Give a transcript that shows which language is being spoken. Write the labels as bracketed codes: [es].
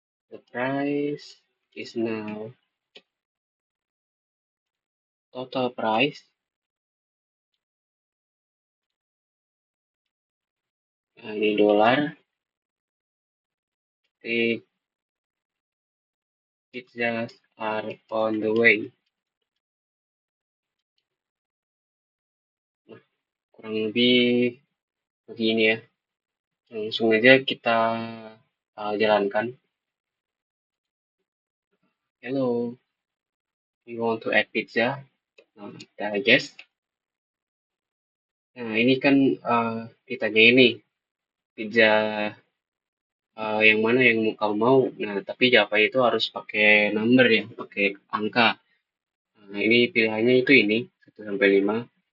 [en] The price is now total price. [id] Nah, ini dolar. [en] The pizzas are on the way. [id] Nah, kurang lebih begini ya. Langsung aja kita jalankan. [en] Hello, we want to add pizza. [id] Nah, kita guess. Nah, ini kan ditanya ini pizza yang mana yang kamu mau. Nah, tapi jawabannya itu harus pakai number ya, pakai angka. Nah, ini pilihannya itu ini 1 sampai 5.